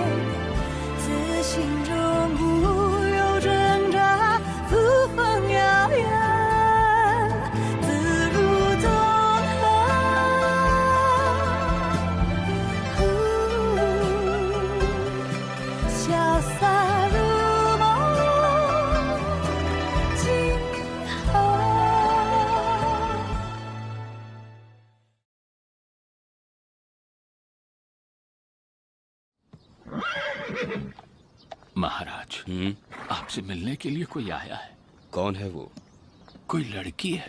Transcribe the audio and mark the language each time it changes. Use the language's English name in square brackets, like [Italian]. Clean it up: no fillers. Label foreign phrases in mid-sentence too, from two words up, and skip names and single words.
[Chinese] 自心中无有挣扎，扶风遥远，自如东河。潇洒如梦，今后。 [Hindi] महाराज, आपसे मिलने के लिए कोई आया है। कौन है वो? कोई लड़की है।